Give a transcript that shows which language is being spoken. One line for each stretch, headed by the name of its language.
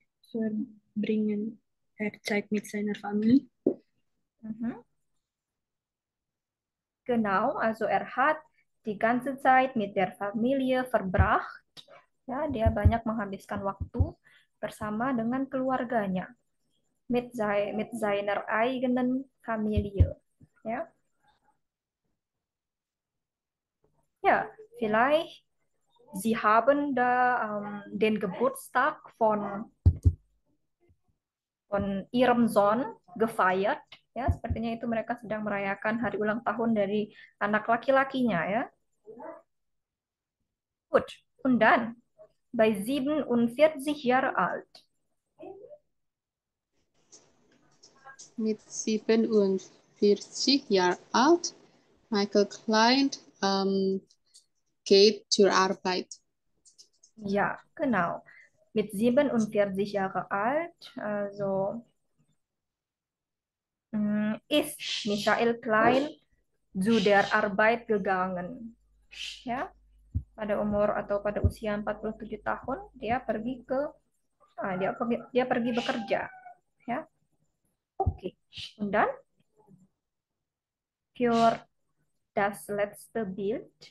German: Verbringen Zeit mit seiner Familie. Mhm. Genau, also er hat die ganze Zeit mit der Familie verbracht.
Indonesian: Ya, dia banyak menghabiskan waktu bersama dengan keluarganya.
German: Mit seiner eigenen Familie. Ja, ja, vielleicht Sie haben da den Geburtstag von ihrem Sohn gefeiert.
Indonesian: Ya, sepertinya itu mereka sedang merayakan hari ulang tahun dari anak laki-lakinya ya.
German: Gut, und dann bei 47 Jahre alt. Mit 47 Jahren alt, Michael Klein geht zur Arbeit. Ja, genau. Mit 47 Jahre alt, also ist Michael Klein zu der Arbeit gegangen.
Indonesian: Ya, pada umur atau pada usia 47 tahun dia pergi ke dia pergi bekerja, ya. Oke.
German: Und dann für das letzte Bild.